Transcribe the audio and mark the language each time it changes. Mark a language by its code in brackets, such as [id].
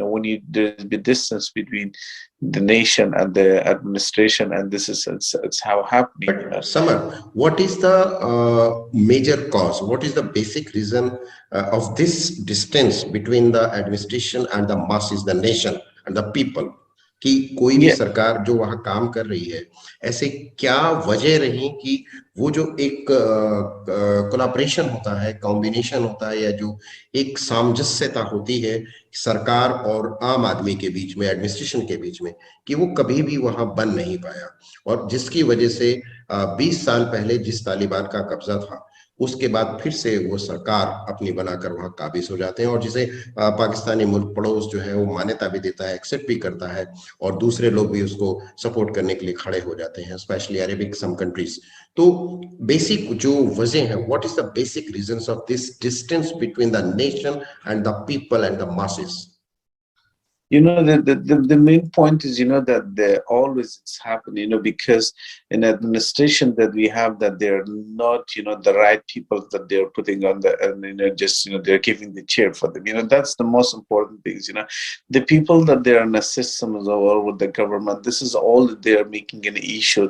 [en] When there's the distance between the nation and the administration, and this is it's how happening. But Samar, what is the major cause? What is the basic reason of this distance between the administration and the masses, the nation and the people? [hi] कि कोई भी सरकार जो वहां काम कर रही है, ऐसे क्या वजह रही कि वो जो एक कोलैबोरेशन होता है, कॉम्बिनेशन होता है, या जो एक सामंजस्यता होती है सरकार और आम आदमी के बीच में, एडमिनिस्ट्रेशन के बीच में, कि वो कभी भी वहां बन नहीं पाया, और जिसकी वजह से 20 साल पहले जिस तालिबान का कब्जा था, उसके बाद फिर से वो सरकार अपनी बनाकर वहां काबिज हो जाते हैं, और जिसे पाकिस्तानी मुल्क पड़ोस जो है वो मान्यता भी देता है, एक्सेप्ट भी करता है, और दूसरे लोग भी उसको सपोर्ट करने के लिए खड़े हो जाते हैं, [en] Specially Arabic some countries. [hi] तो बेसिक जो वजह है, [en] What is the basic reasons of this distance between the nation and the people and the masses? The main point is, that there always it's happening, because in administration that we have, that they're not, the right people that they're putting on the, and, just, they're giving the chair for them. That's the most important things, the people that they're in the systems or with the government, this is all that they're making an issue.